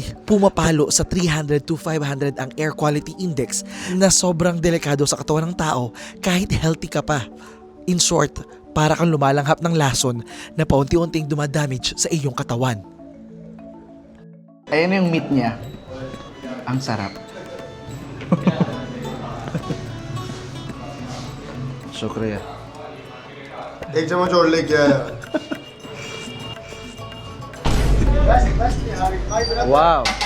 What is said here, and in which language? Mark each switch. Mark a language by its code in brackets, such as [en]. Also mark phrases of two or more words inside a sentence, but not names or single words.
[tl] Pumapalo sa 300 to 500 ang [en] air quality index [tl] na sobrang delikado sa katawan ng tao kahit healthy ka pa. [en] In short, [tl] para kang lumalanghap ng lason na paunti-unting dumadamage sa iyong katawan. Ayan yung meat niya. Ang sarap. [hi] Shukriya. एक चम्मच और लेके आया [en] Wow.